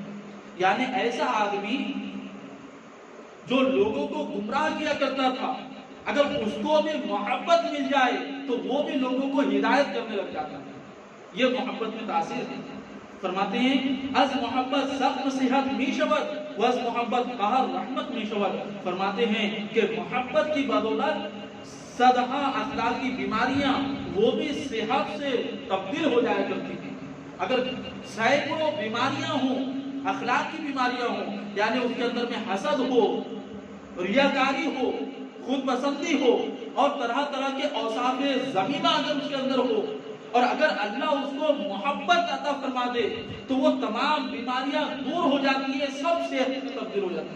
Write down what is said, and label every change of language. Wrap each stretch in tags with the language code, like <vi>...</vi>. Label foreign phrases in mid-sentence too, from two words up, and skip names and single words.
<ur>یعنی ایسا آدمی جو لوگوں کو گمراہ کیا کرتا تھا اگر اس کو بھی محبت مل جائے تو وہ بھی لوگوں کو ہدایت کرنے لگ جاتا ہے۔ یہ محبت میں تاثیر ہے۔</ur> <fa>فرماتے ہیں از محبت سخت صحت می شود و از محبت قہر رحمت می شود.</fa> <ur>فرماتے ہیں کہ محبت کی بدولت صدہا اخلاقی بیماریاں وہ بھی صحت سے تبدیل ہو جایا کرتی ہیں. اگر سینکڑوں بیماریاں ہوں، اخلاق کی بیماریاں ہوں، یعنی اس کے اندر میں حسد ہو، ریاکاری ہو، خود پسندی ہو اور طرح طرح کے اوصاف ذمیمہ اگر اس کے اندر ہو، اور اگر اللہ اس کو محبت عطا فرما دے تو وہ تمام بیماریاں دور ہو جاتی ہیں، سب صحت میں تبدیل ہو جاتی ہیں.</ur>